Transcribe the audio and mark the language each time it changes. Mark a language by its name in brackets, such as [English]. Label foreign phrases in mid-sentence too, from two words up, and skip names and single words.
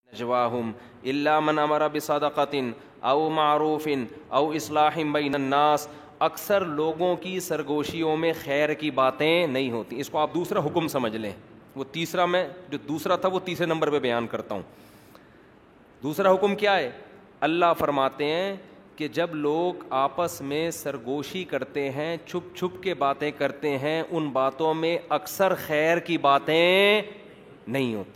[Arabic] نجواہم الا من امر بصدقۃ او معروف او اصلاح بین الناس. [Urdu] اکثر لوگوں کی سرگوشیوں میں خیر کی باتیں نہیں ہوتی. اس کو آپ دوسرا حکم سمجھ لیں. وہ تیسرا میں جو دوسرا تھا وہ تیسرے نمبر پہ بیان کرتا ہوں. دوسرا حکم کیا ہے؟ اللہ فرماتے ہیں کہ جب لوگ آپس میں سرگوشی کرتے ہیں, چھپ چھپ کے باتیں کرتے ہیں, ان باتوں میں اکثر خیر کی باتیں نہیں ہوتی.